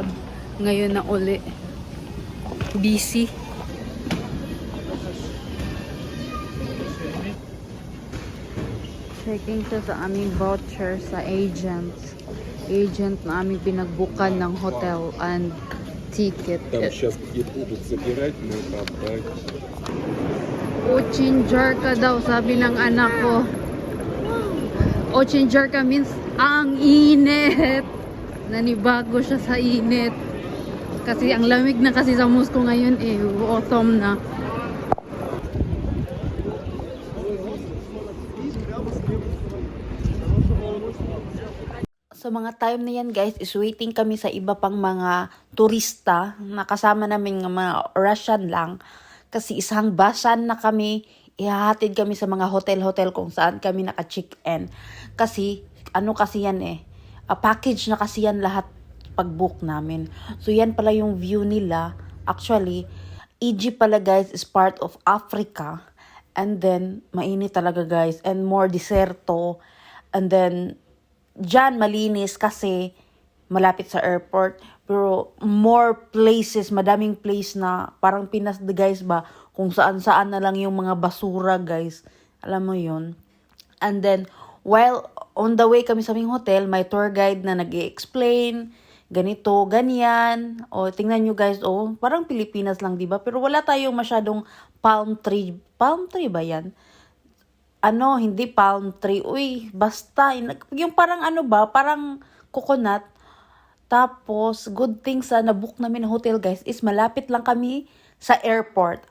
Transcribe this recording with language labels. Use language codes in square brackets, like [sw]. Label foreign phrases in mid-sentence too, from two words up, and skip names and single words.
[tl] Ngayon na uli. Busy. Checking siya sa aming voucher sa agent na aming pinagbukan ng [en] hotel and ticket. [ru] Там сейчас и будут забирать, мы побрать. Очень жарко [tl] daw, sabi ng anak ko. [ru] Очень жарко [tl] means ang init. Nanibago siya sa init. Kasi ang lamig na kasi sa Moscow ngayon eh, autumn na. Sa mga time na yan guys, [en] is waiting [tl] kami sa iba pang mga turista na kasama namin ng mga Russian lang. Kasi isang basan na kami, ihahatid kami sa mga hotel-hotel kung saan kami naka-check-in. Kasi, ano kasi yan eh, package na kasi yan lahat pag-book namin. So yan pala yung view nila. Actually, Egypt pala guys [en] is part of Africa. And then, [tl] mainit talaga guys. [en] And more deserto. And then, [tl] dyan malinis kasi malapit sa airport. [en] Pero more places, [tl] madaming place na parang Pinas guys ba, kung saan-saan na lang yung mga basura guys. Alam mo yun. [en] And then, while on the way [tl] kami sa aming hotel, may tour guide na nag-i-explain, ganito, ganyan. O, tingnan nyo guys, parang Pilipinas lang, diba? Pero wala tayong masyadong [en] palm tree. Palm tree [tl] ba yan? Ano, hindi [en] palm tree. [tl] Uy, basta. Yung parang ano ba, parang coconut. Tapos, [en] good thing [tl] sa nabook namin ng hotel guys is malapit lang kami sa airport.